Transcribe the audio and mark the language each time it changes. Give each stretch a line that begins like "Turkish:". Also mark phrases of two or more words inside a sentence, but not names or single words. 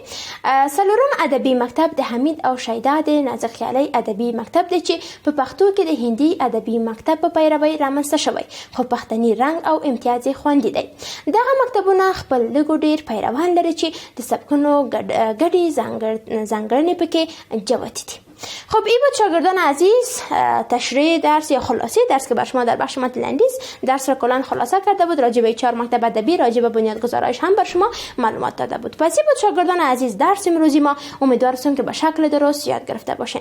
Pashto: څلورم ادبي مکتب د حمید او شیدا د نازخیالی ادبي مکتب دی چې په پښتو کې د هندي ادبي مکتب په پیروي رامنځته شوی خو پښتني رنګ او امتیاز یې خوندي دی. دغه مکتبونه خپل لږ ډیر پیروان لري چې د سبکونو ګډې ځانګړنې پکې جوتې دي.
Persian: خب این بود شاگردان عزیز تشریح درس یا خلاصه درس که بر شما در بخش متن لنډیز درس را کلا خلاصه کرده بود. راجع به 4 مکتب ادبی، راجع به بنیادگذاریش هم بر شما معلومات داده بود. پس این بود شاگردان عزیز درس امروزی ما. امیدوارم که به شکل درست یاد گرفته باشین.